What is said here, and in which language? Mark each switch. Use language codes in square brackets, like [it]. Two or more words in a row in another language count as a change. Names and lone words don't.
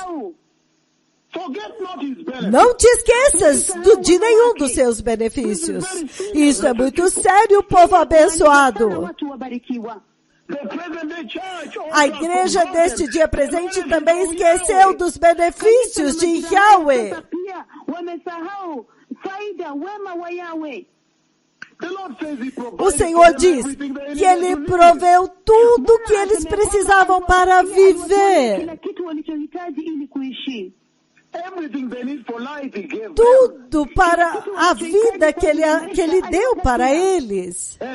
[pt] Não te esqueças de nenhum dos seus benefícios. Isso é muito sério, povo abençoado. A igreja deste dia presente também esqueceu dos benefícios de Yahweh. [sw] pia wamesahau faida, wema wa Yahweh. [pt] O Senhor diz que Ele proveu tudo que eles precisavam para viver. Tudo para a vida que Ele deu para eles.